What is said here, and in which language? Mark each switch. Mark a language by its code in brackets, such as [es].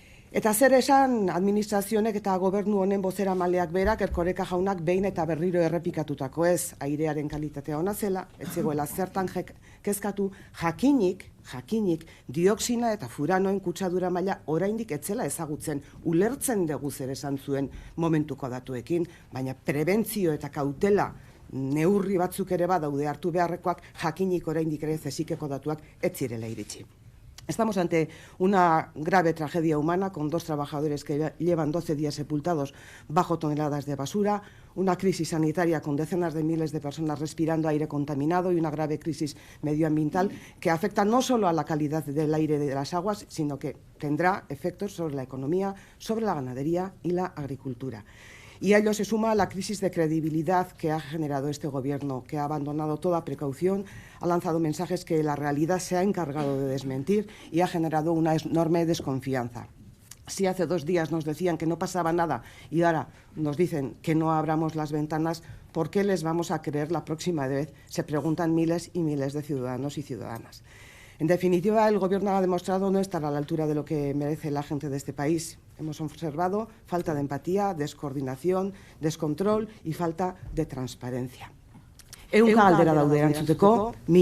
[eu] Eta zer esan administrazionek eta gobernu honen bozeramaileak berak Erkoreka jaunak behin eta berriro errepikatutako ez, airearen kalitatea ona zela, ez zegoela zertan kezkatu, jakinik dioxina eta furanoen kutsadura maila oraindik etzela ezagutzen, ulertzen dugu zer esan zuen momentuko datuekin, baina prebentzio eta kautela neurri batzuk ere badaude hartu beharrekoak, jakinik oraindik ere zesikeko datuak ez zirela iritsi. [es] Estamos ante una grave tragedia humana con 2 trabajadores que llevan 12 días sepultados bajo toneladas de basura, una crisis sanitaria con decenas de miles de personas respirando aire contaminado y una grave crisis medioambiental que afecta no solo a la calidad del aire de las aguas, sino que tendrá efectos sobre la economía, sobre la ganadería y la agricultura. Y a ello se suma la crisis de credibilidad que ha generado este gobierno, que ha abandonado toda precaución, ha lanzado mensajes que la realidad se ha encargado de desmentir y ha generado una enorme desconfianza. Si hace 2 días nos decían que no pasaba nada y ahora nos dicen que no abramos las ventanas, ¿por qué les vamos a creer la próxima vez? Se preguntan miles y miles de ciudadanos y ciudadanas. En definitiva, el Gobierno ha demostrado no estar a la altura de lo que merece la gente de este país. Hemos observado falta de empatía, descoordinación, descontrol y falta de transparencia. [eu] Ehunka galdera daude erantzuteko,